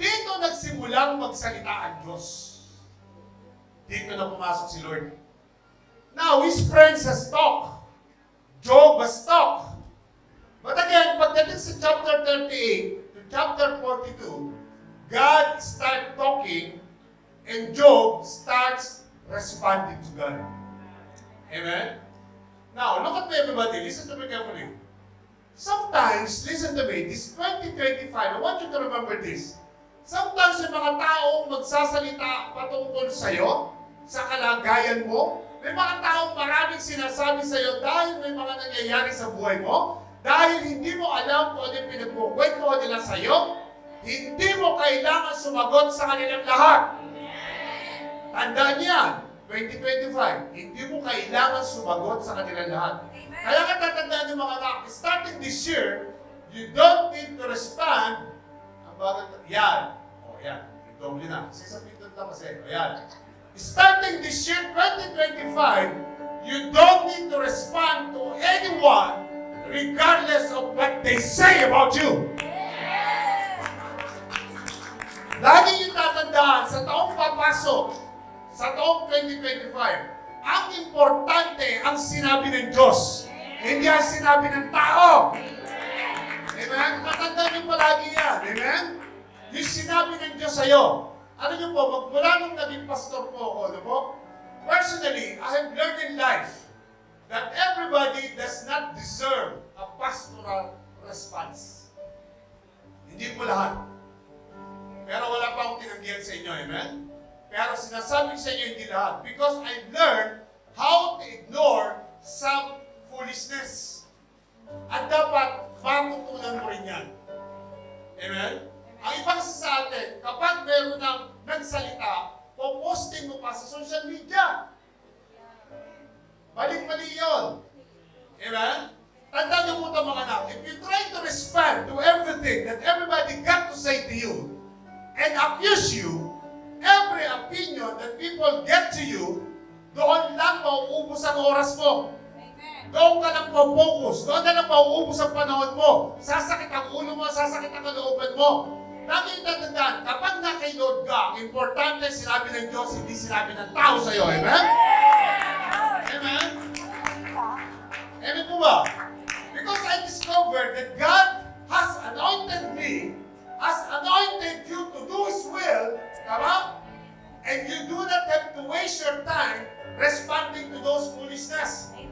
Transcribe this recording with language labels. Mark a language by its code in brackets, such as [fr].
[tl] Dito nagsimulang magsalita ang Diyos. Dito na pumasok si Lord. [en] Now, his friends has talked. Job has talked. But again, [tl] pagdating sa [en] chapter 38 to chapter 42, God starts talking and Job starts responding to God. Amen? Now, look at me everybody. Listen to me carefully. Sometimes, listen to me, this 2025, I want you to remember this. [tl] Sometimes yung mga taong magsasalita patungkol sa'yo, sa kalagayan mo, may mga taong maraming sinasabi sa'yo dahil may mga nangyayari sa buhay mo, dahil hindi mo alam kung ano yung pinagkukwento nila sa'yo, hindi mo kailangan sumagot sa kanilang lahat. Tandaan niyan, 2025, hindi mo kailangan sumagot sa kanilang lahat. Kaya nga tatandaan yung mga anak, [en] starting this year, you don't need to respond. [tl] Ang bagay, yan. O yan, i-double na. Kasi sa pinton lang kasi, o yan. [en] Starting this year, 2025, you don't need to respond to anyone regardless of what they say about you. [tl] Lagi yung tatandaan sa taong papasok, sa taong 2025, ang importante ang sinabi ng Diyos, hindi ang sinabi ng tao. Amen? Tatandaan niyo palagi yan. Amen? Yung sinabi ng Diyos sa'yo. Ano niyo po, magmula nung naging pastor po ako, ano po? [en] Personally, I have learned in life that everybody does not deserve a pastoral response. [tl] Hindi po lahat. Pero wala pa akong tinanggihan sa inyo, amen? Pero sinasabi sa inyo hindi lahat. [en] Because I've learned how to ignore some foolishness. [tl] At dapat matutunan mo rin yan. Amen? Ang iba kasi sa atin, kapag meron ng nagsalita, posting mo pa sa social media. Mali-mali yun. Amen? Tandaan niyo po ito mga anak, [en] if you try to respond to everything that everybody got to say to you and accuse you, every opinion that people get to you, [tl] doon lang mauubos ang oras mo. Doon ka lang po-focus. Doon na lang mauubos ang panahon mo. Sasakit ang ulo mo, sasakit ang kalooban mo. Lagi yung tatandaan, kapag nakailod ka, importante sinabi ng Diyos, hindi sinabi ng tao sa'yo. Amen? Amen? Amen po ba? [en] Because I discovered that God has anointed me, has anointed you to do His will, tama? And you do not have to waste your time responding to those foolishness.